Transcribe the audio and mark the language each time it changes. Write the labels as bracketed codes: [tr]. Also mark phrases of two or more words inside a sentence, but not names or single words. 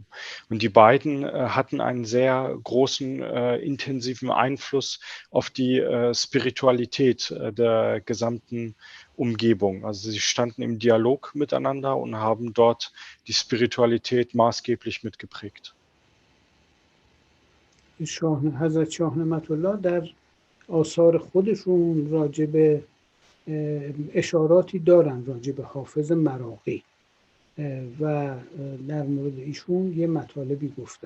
[de] Und die beiden hatten einen sehr großen, intensiven Einfluss auf die Spiritualität der gesamten Umgebung. Also sie standen im Dialog miteinander und haben dort die Spiritualität maßgeblich mitgeprägt. [fa] حضرت شاه نعمت الله در آثار خودشون راجع به اشاراتی دارن راجع به حافظ مراغی و در مورد ایشون یه مطالبی گفتن.